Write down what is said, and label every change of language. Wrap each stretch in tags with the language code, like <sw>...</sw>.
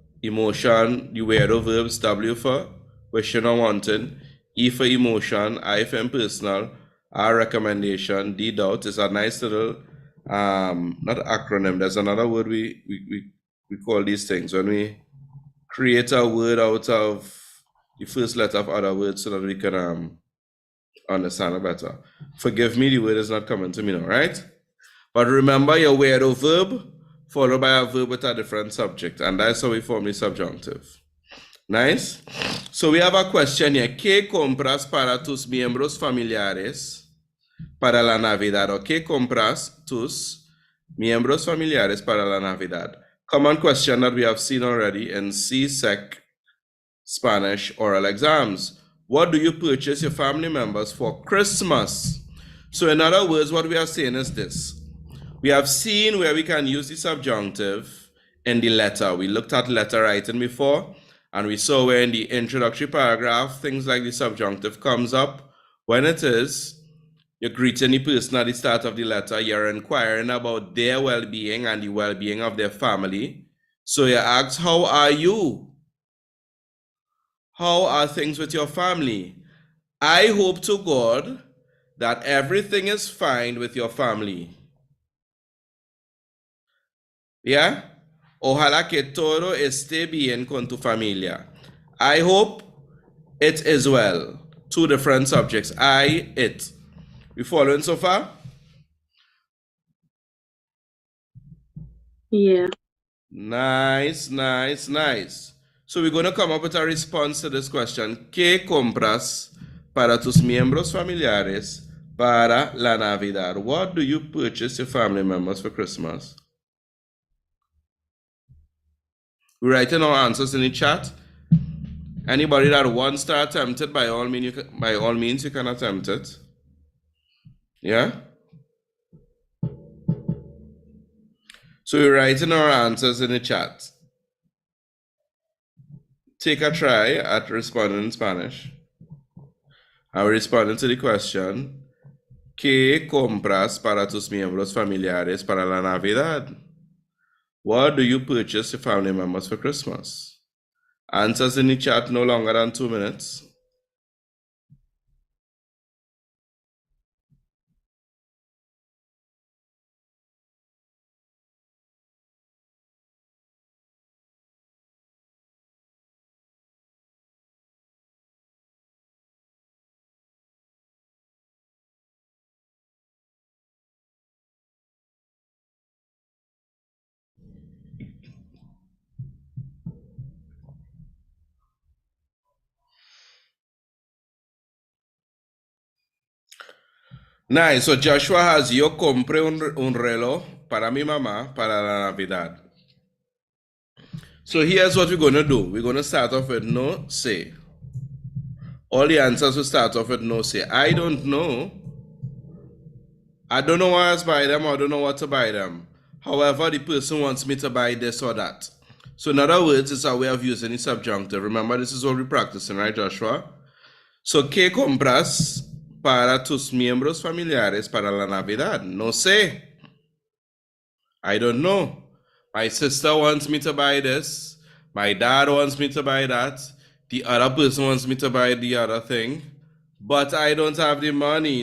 <en>Emotion, the weirdo verbs, W for wishing or wanting, E for emotion, I for impersonal, R recommendation, D doubt is a nice little, not acronym, there's another word we call these things when we create a word out of the first letter of other words so that we can understand it better. Forgive me, the word is not coming to me now, right? But remember your weirdo verb followed by a verb with a different subject, and that's how we form the subjunctive. Nice? So we have a question here.</en> <es>¿Qué compras para tus miembros familiares para la Navidad? ¿O qué compras tus miembros familiares para la Navidad?</es> <en>Common question that we have seen already in Csec Spanish oral exams. What do you purchase your family members for Christmas? So in other words, what we are saying is this. We have seen where we can use the subjunctive in the letter. We looked at letter writing before, and we saw where in the introductory paragraph, things like the subjunctive comes up. When it is, you're greeting the person at the start of the letter, you're inquiring about their well-being and the well-being of their family. So you ask, how are you? How are things with your family? I hope to God that everything is fine with your family. Yeah?</en> <es>Ojalá que todo esté bien con tu familia.</es> <en>I hope it is well. Two different subjects. I, it. You following so far? Yeah. Nice, nice, nice. So we're going to come up with a response to this question.</en> <es>¿Qué compras para tus miembros familiares para la Navidad?</es> <en>What do you purchase your family members for Christmas? We're writing our answers in the chat. Anybody that wants to attempt it, by all means, you can attempt it. Yeah? So we're writing our answers in the chat. Take a try at responding in Spanish. I'm responding to the question,</en> <es>¿qué compras para tus miembros familiares para la Navidad?</es> <en>What do you purchase your family members for Christmas? Answers in the chat no longer than 2 minutes. Nice. So Joshua has,</en> <es>yo compré un reloj para mi mamá para la Navidad.</es> <en>So here's what we're going to do. We're going to start off with no say. All the answers will start off with no say. I don't know. I don't know why I buy them. I don't know what to buy them. However, the person wants me to buy this or that. So in other words, it's a way of using the subjunctive. Remember, this is what we're practicing, right, Joshua?</en> <es>So, ¿qué compras para tus miembros familiares para la Navidad? No sé.</es> <en>I don't know. My sister wants me to buy this. My dad wants me to buy that. The other person wants me to buy the other thing. But I don't have the money.</en>